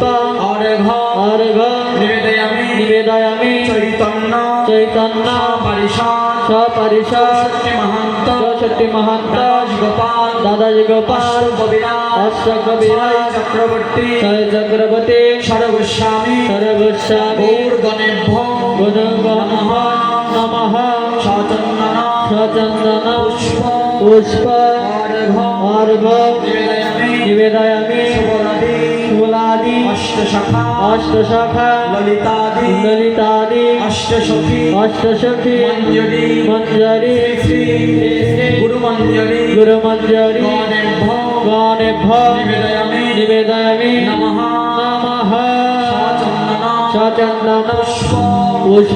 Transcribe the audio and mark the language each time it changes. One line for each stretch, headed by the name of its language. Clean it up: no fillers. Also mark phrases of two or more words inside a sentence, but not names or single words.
Sanskrit: অর্ঘ অর্ঘ নিবেদয়ামি নিবেদয়ামি চৈতন্য চৈতন্য পরিষদ সপরিষদ ষষ্ঠী মহান্ত চৌষট্টি মহান্ত গোপাল দাদাজি গোপাল কবিরাজ অষ্টকবিরাজ চক্রবর্তী জয় চক্রবর্তী সর্বস্বামী সর্বস্বামী গৌরগণেভ্য গুণগণ নমঃ সচন্দন সচন্দন পুষ্প পুষ্প অর্ঘ অর্ঘ নিবেদয়ামি নিবেদয়ামি শুভরাদি ফুলাদি অষ্টশখা অষ্টশাখা ললিতাদি ললিতাদি অষ্টসখী অষ্টসখী মঞ্জরি মঞ্জরি শ্রী গুরুমঞ্জরি গুরুমঞ্জরি গণেভ্য গণেভ্য নিবেদয়ামি নিবেদয়ামি নমঃ নমঃ সচন্দন সচন্দন পুষ্প পুষ্প